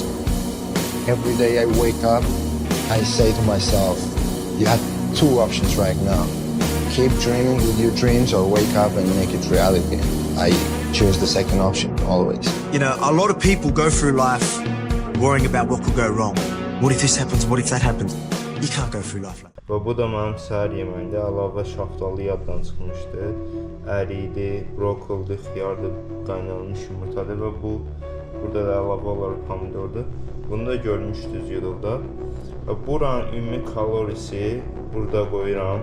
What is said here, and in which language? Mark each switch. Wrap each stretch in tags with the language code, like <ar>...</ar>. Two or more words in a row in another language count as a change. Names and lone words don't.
<en>Every day I wake up, I say to myself, you have two options right now. Keep dreaming with your dreams or wake up and make it reality. I choose the second option, always. You know, a lot of people go through life worrying about what could go wrong. What if this happens? What if that happens? You can't go through life like that.</en> <az>Və bu da mənim səhər yeməyində əlavə şaftalı yaddan çıxmışdı. Əri idi, brokoldu, xiyardı, qaynanmış yumurtadır və burada da əlavə olaraq pomidordur. Bunu da görmüşdünüz videoda. Və buranın ümumi kalorisi burada qoyuram.</az>